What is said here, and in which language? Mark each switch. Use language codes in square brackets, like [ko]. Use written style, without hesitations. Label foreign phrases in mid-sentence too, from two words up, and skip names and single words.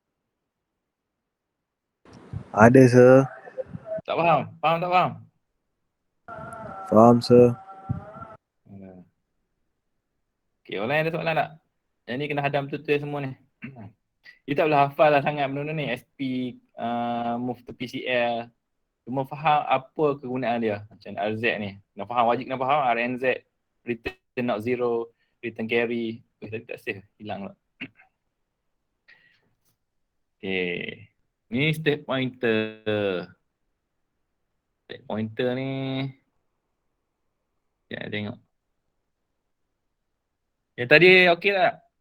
[ms] Ada sir. Tak faham? Faham tak faham? Faham sir. Okay, orang lain ada soalan tak? Yang ni kena hadam betul-betul semua ni. Dia tak boleh hafal lah sangat benda ni. SP, [en] move to PCL. [ms] Cuma faham apa kegunaan dia. Macam RZ ni. Kena faham, wajib kena faham RNZ. [en] Return not zero. Return carry. [ms] Tadi tak save. Hilang lah. Okay. Ni [en] step pointer. Step pointer [ms] ni. Sekejap tengok. Yang tadi okey tak?